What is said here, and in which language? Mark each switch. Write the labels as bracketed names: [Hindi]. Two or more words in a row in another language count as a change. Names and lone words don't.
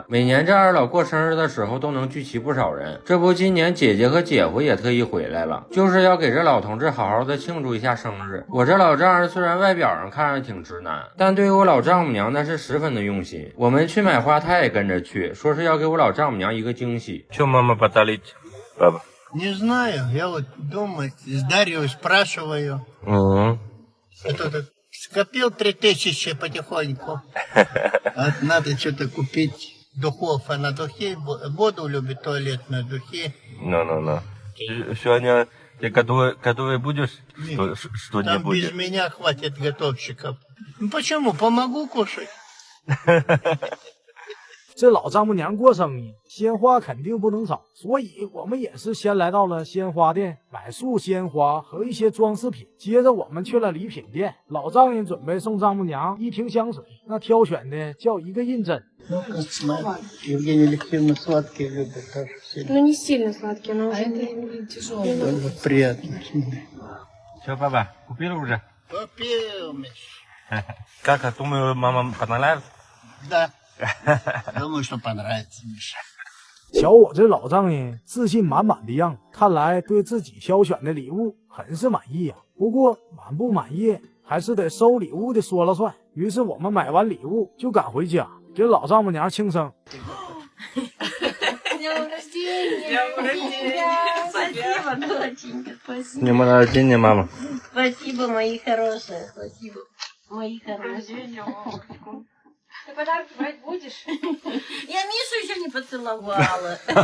[Chinese] 每年这二老过生日的时候都能聚齐不少人。这不，今年姐姐和姐夫也特意回来了，就是要给这老同志好好的庆祝一下生日。我这老丈人虽然外表上看着挺直男，但对于我老丈母娘那是十分的用心。我们去买花，他也跟着去，说是要给我老丈母娘一个惊喜。 [Russian] Чё мама подарить, баба? Не знаю, я вот дома с Дарьей спрашиваю. Это скопил 3000 потихоньку. Надо что-то купить духов. Она духи, воду любит, туалетные духи. Ну. Сегодня ты готовый будешь? Что не Там будет? без меня хватит готовщиков. Ну почему? Помогу кушать. [Chinese] 这老丈母娘过生日，鲜花肯定不能少，所以我们也是先来到了鲜花店买束鲜花和一些装饰品。接着我们去了礼品店，老丈人准备送丈母娘1瓶香水，那挑选的叫一个印针。 [Russian] Ну-ка, смотри. Евгения Алексеевна сладкие любит тоже сильно. Ну, не сильно сладкие, но уже тяжелые. Тоже приятно. Все, баба, купила уже? Купил, Миш. Как, думаю, мама понравится? Да. Думаю, что понравится, Миша. [Chinese] 瞧我这老丈人自信满满的样子，看来对自己挑选的礼物很是满意呀。不过满不满意还是得收礼物的说了算。于是我们买完礼物就赶回家，给老丈母娘庆生。 [Russian] Днем рождения! Спасибо, доченька, спасибо. С днем рождения, мама. Спасибо, мои хорошие, спасибо. Мои хорошие. Ты подарки брать будешь? Я Мишу еще не поцеловала.